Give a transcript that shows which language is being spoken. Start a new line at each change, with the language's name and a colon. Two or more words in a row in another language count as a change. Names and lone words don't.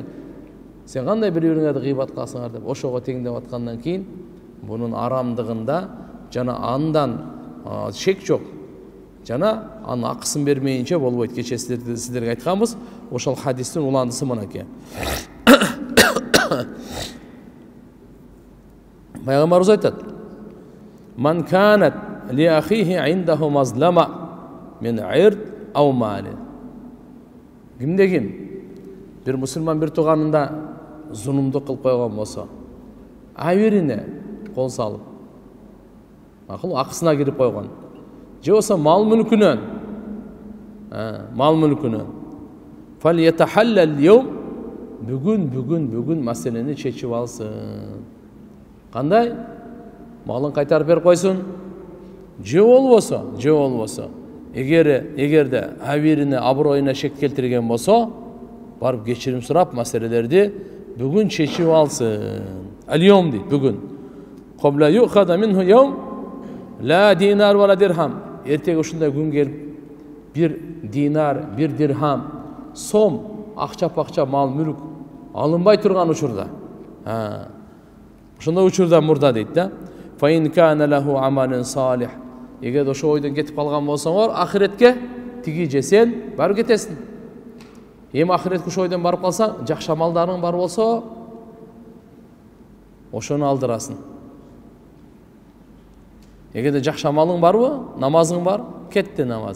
Kyrgyz: Сен кандай бири-бириңерди гыйбат кыласыңар деп ошого теңдеп аткандан кийин бунун арамдыгында жана андан шек жок. Жана анын акысын бермейинче болбойт. Кече сиздерге айтканбыз, ошол хадистин уландысы мынакей. Пайгамбарыбыз айтат:
Arabic: "من كانت لأخيه عنده مظلمة من عرض أو مال."
Kyrgyz: Кимде ким бир мусулман бир тууганында зулумдук кылып койгон болсо, абирине кол салып, макул акысына кирип койгон. Же болсо мал мүлкүнөн,
Arabic: فليتحلل اليوم,
Kyrgyz: бүгүн маселени чечип алсын. Кандай? Малын кайтарып берип койсун. Же болбосо, эгерде абирине аброюна шек келтирген болсо, барып кечирим сурап маселелерди бүгүн чечип алсын.
Arabic: Ал-йом
Kyrgyz: дейт, бүгүн.
Arabic: قبل أن يؤخذ منه يوم لا دينار ولا درهم.
Kyrgyz: Эртеге ушундай күн келип, бир динар, бир дирхам, сом, акча мал мүлк алынбай турган учурда. Ошондой учурда мурда дейт да.
Arabic: فإن كان له عمل صالح.
Kyrgyz: Эгер ошо ойдон кетип калган болсоңор, ахиретке тиги же сен барып кетесиң. Эми ахиретке ошо ойдон барып калсаң, жакшы амалдарың бар болсо, ошону алдырасың. Эгерде жакшы амалың барбы, намазың бар, кетти намазың.